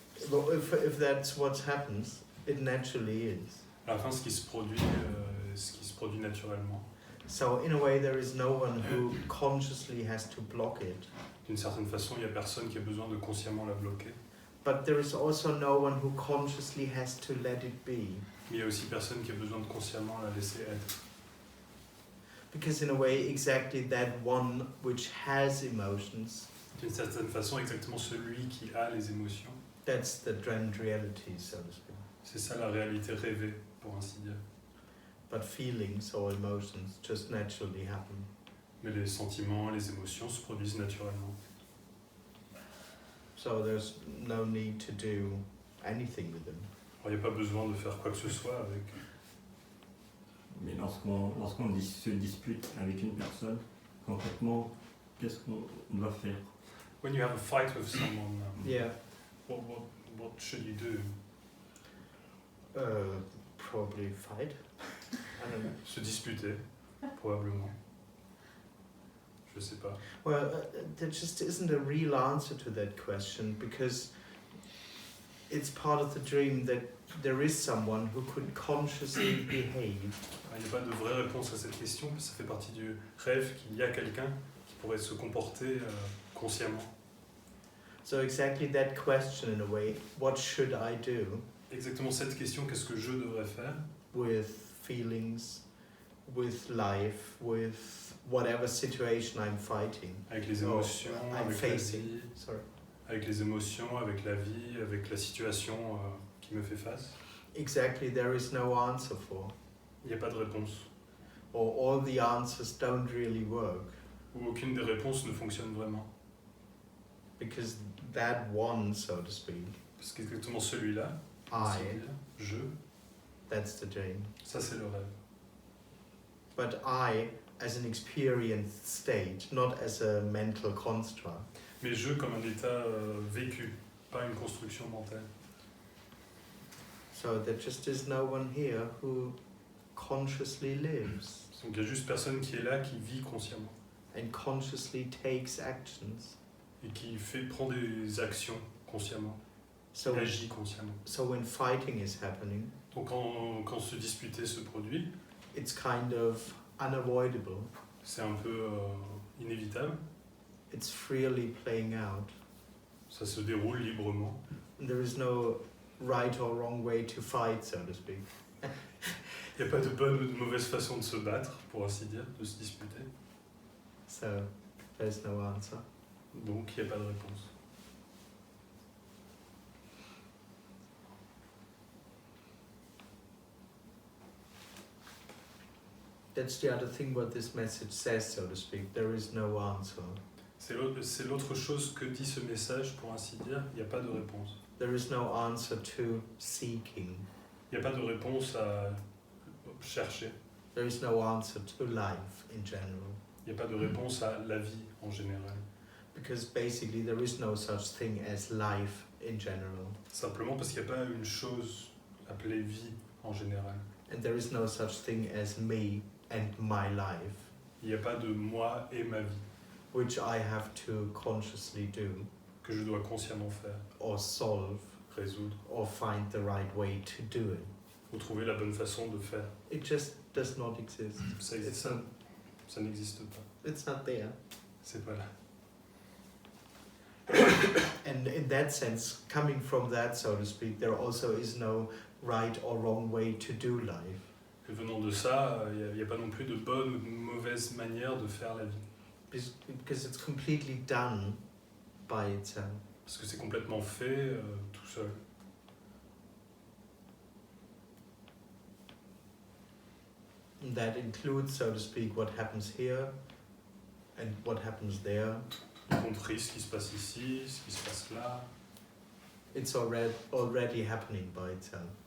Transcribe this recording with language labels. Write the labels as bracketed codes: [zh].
[en] Well, if that's what happens, it naturally is. [fr] À la fin, ce qui se produit naturellement. [en] So in a way, there is no one who consciously has to block it. [fr] D'une certaine façon, il n'y a personne qui a besoin de consciemment la bloquer. [en] But there is also no one who consciously has to let it be. [fr] Mais il y a aussi personne qui a besoin de consciemment la laisser être. [en] Because in a way, exactly that one which has emotions, [fr] D'une certaine façon, exactement celui qui a les émotions. [en] that's the grand reality, so to speak. [fr] C'est ça la réalité rêvée, pour ainsi dire. [en] But feelings or emotions just naturally happen. [fr] Mais les sentiments, les émotions se produisent naturellement. [en] So there's no need to do anything with them. [fr] Alors, il n'y a pas besoin de faire quoi que ce soit avec. Mais lorsqu'on se dispute avec une personne, concrètement, qu'est-ce qu'on doit faire? [en] When you have a fight with someone, Yeah, what should you do? probably fight. I don't know. [fr] Se disputer, probablement. Je sais pas. [en] Well, there just isn't a real answer to that question because it's part of the dream that there is someone who could consciously behave. [fr] Il n'y a pas de vraie réponse à cette question, parce que ça fait partie du rêve qu'il y a quelqu'un qui pourrait se comporter consciemment. [en] So exactly that question in a way, what should I do [fr] Exactement cette question, qu'est-ce que je devrais faire [en] with feelings, with life, with whatever situation I'm fighting. [fr] avec les émotions, [en] I'm [fr] avec [en] facing. [fr] la vie, [en] Sorry. [fr] avec les émotions, avec la vie, avec la situation qui me fait face. [en] Exactly, there is no answer for. [fr] Il n'y a pas de réponse. [en] Or all the answers don't really work. [fr] Ou aucune des réponses ne fonctionne vraiment. [en] Because that one, so to speak, [fr] Parce qu'exactement celui-là, [en] I, [fr] c'est-à-dire je, [en] that's the dream. [fr] ça c'est le rêve. [en] But I, as an experienced state, not as a mental construct, [fr] Mais je comme un état vécu, pas une construction mentale. [en] so there just is no one here who consciously lives [fr] Donc il n'y a juste personne qui est là, qui vit consciemment [en] and consciously takes actions. [fr] et qui prend des actions consciemment, [en] So, [fr] qui agit consciemment. [en] so when fighting is happening, [fr] Donc quand se disputer se produit, [en] it's kind of unavoidable. [fr] c'est un peu inévitable, [en] It's freely playing out. [fr] ça se déroule librement. [en] There is no right or wrong way to fight, so to speak. [fr] Il n'y a pas de bonne ou de mauvaise façon de se battre, pour ainsi dire, de se disputer. [en] So there's no answer. [fr] Donc il n'y a pas de réponse. [en] That's the other thing what this message says, so to speak. There is no answer. [fr] C'est l'autre chose que dit ce message, pour ainsi dire, il n'y a pas de réponse. [en] There is no answer to seeking. [fr] Il n'y a pas de réponse à chercher. [en] There is no answer to life in general. [fr] Il n'y a pas de réponse à la vie en général. [en] Because basically there is no such thing as life in general. [fr] Simplement parce qu'il n'y a pas une chose appelée vie en général. [en] And there is no such thing as me and my life, [fr] Il n'y a pas de moi et ma vie [en] which I have to consciously do [fr] que je dois consciemment faire, [en] or solve [fr] résoudre, [en] or find the right way to do it. [fr] ou trouver la bonne façon de faire. [en] It just does not exist. [fr] Ça [en] It's [fr] ça, [en] not, [fr] ça n'existe pas. [en] it's not there. [fr] C'est pas là. [en] And in that sense, coming from that, so to speak, there also is no right or wrong way to do life. [fr] Et venant de ça, il n'y a pas non plus de bonne ou de mauvaise manière de faire la vie. [en] Because it's completely done by itself. [fr] Parce que c'est complètement fait tout seul. [en] And that includes, so to speak, what happens here and what happens there. [fr] Y compris ce qui se passe ici, ce qui se passe là. [en] It's already happening by itself,